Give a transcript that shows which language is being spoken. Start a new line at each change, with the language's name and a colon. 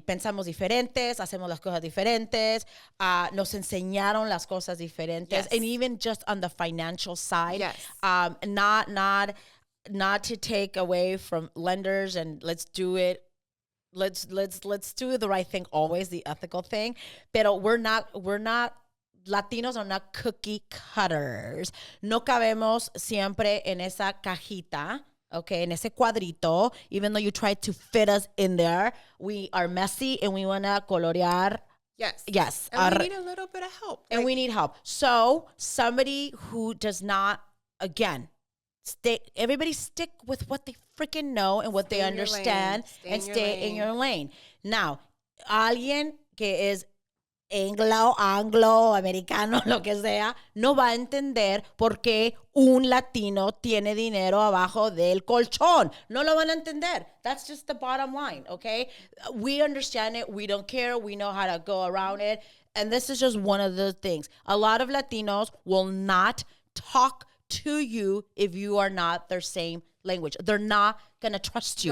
Spanish: Pensamos diferentes, hacemos las cosas diferentes, nos enseñaron las cosas diferentes.
English: Yes. And even just on the financial side, yes. Not to take away from lenders and let's do it. Let's do the right thing always, the ethical thing. Pero we're not Latinos are not cookie cutters.
Spanish: No cabemos siempre en esa cajita, okay, en ese cuadrito.
English: Even though you try to fit us in there, we are messy and we want to colorear. Yes. And we need a little bit of help. And we need help. So somebody who does not, again, everybody stick with what they freaking know and what they understand and stay in your lane.
Spanish: Now, alguien que es anglo, americano, lo que sea, no va a entender por qué un latino tiene dinero abajo del colchón. No lo van a entender.
English: That's just the bottom line, okay? We understand it. We don't care. We know how to go around it. And this is just one of the things. A lot of Latinos will not talk to you if you are not their same language. They're not going to trust you.